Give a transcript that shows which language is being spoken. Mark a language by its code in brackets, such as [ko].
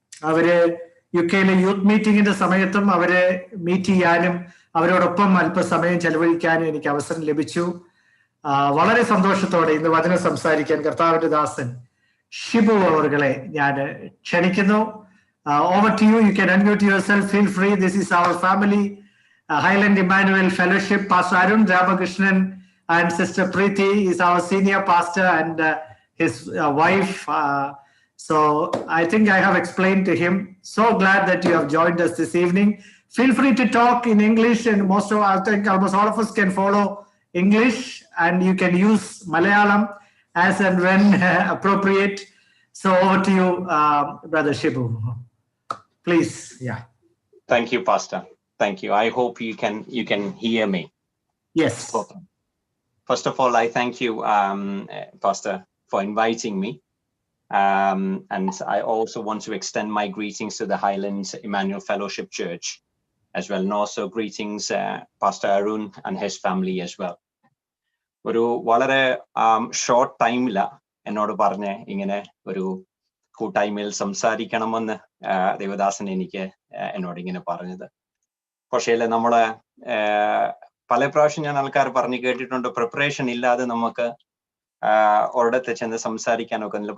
[ml] അവര് UK-യിലെ യൂത്ത് മീറ്റിംഗിന്റെ സമയത്തും അവരെ മീറ്റ് ചെയ്യാനും അവരോടൊപ്പം അല്പസമയം ചെലവഴിക്കാനും എനിക്ക് അവസരം ലഭിച്ചു. വളരെ സന്തോഷത്തോടെ ഇന്ന് വചനം സംസാരിക്കാൻ കർത്താവിന്റെ ദാസൻ ഷിബു അവർകളെ ഞാൻ ക്ഷണിക്കുന്നു. [en] Over to you. You can unmute yourself. Feel free. This is our family, Highland Emmanuel Fellowship. Pastor Arun Ramakrishnan and Sister Preeti is our senior pastor and his wife. So I think I have explained to him. So glad that you have joined us this evening. Feel free to talk in English, and I think almost all of us can follow English, and you can use Malayalam as and when appropriate. So over to you, Brother Shibu. Please, yeah. Thank you, Pastor. Thank you. I hope you can hear me. Yes. First of all, I thank you, Pastor, for inviting me. And I also want to extend my greetings to the Highlands Emmanuel Fellowship Church as well. And also greetings, Pastor Arun and his family as well. [ml] ഒരു വളരെ short ടൈമില എന്നോട് പറഞ്ഞ് ഇങ്ങനെ ഒരു കൂട്ടായ്മയിൽ സംസാരിക്കണമെന്ന് ദേവദാസൻ എന്നോട് ഇങ്ങനെ പറഞ്ഞത്. പക്ഷേ നമ്മള് പല പ്രാവശ്യം ഞാൻ ആൾക്കാർ പറഞ്ഞു കേട്ടിട്ടുണ്ട്, പ്രിപ്പറേഷൻ ഇല്ലാതെ നമുക്ക് ഒരിടത്ത് ചെന്ന് സംസാരിക്കാനൊക്കെ ഒന്നുമില്ല.